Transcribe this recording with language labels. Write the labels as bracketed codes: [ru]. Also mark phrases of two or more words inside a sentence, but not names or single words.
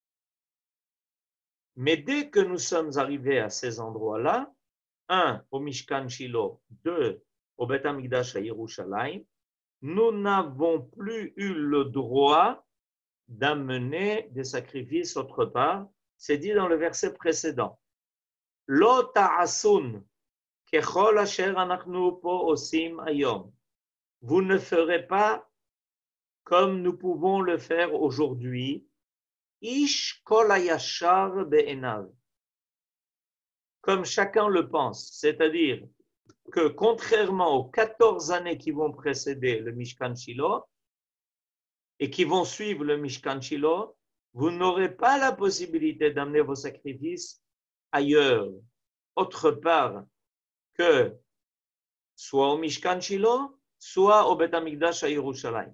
[fr] Mais dès que nous sommes arrivés à ces endroits-là, un, au Mishkan Shilo, deux, au Beth Amikdash à Yerushalayim, nous n'avons plus eu le droit d'amener des sacrifices autre part. C'est dit dans le verset précédent. [he] לא תעשון ככל אשר אנחנו פה עושים היום. [fr] Vous ne ferez pas comme nous pouvons le faire aujourd'hui, [he] איש כל הישר בעיניו, [fr] comme chacun le pense, c'est-à-dire que contrairement aux 14 années qui vont précéder le Mishkan Shilo et qui vont suivre le Mishkan Shilo, vous n'aurez pas la possibilité d'amener vos sacrifices ailleurs, autre part que soit au Mishkan Shilo, soit au Beth Amikdash à Yerushalayim.